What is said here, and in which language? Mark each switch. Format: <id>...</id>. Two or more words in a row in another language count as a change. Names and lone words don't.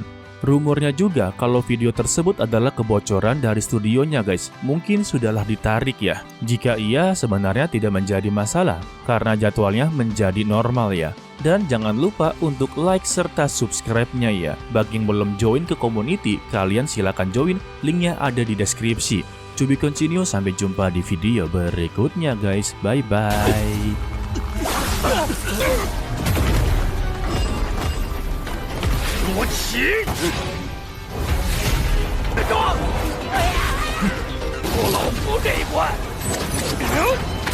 <id>Rumornya juga kalau video tersebut adalah kebocoran dari studionya guys. Mungkin sudahlah ditarik ya. Jika iya, sebenarnya tidak menjadi masalah karena jadwalnya menjadi normal ya. Dan jangan lupa untuk like serta subscribe-nya ya. Bagi yang belum join ke community, kalian silakan join, linknya ada di deskripsi.</id> <en>To be continue,</en> <id>sampai jumpa di video berikutnya guys.</id> <en>Bye bye.</en> <zh>我起！过老夫这一关。</zh>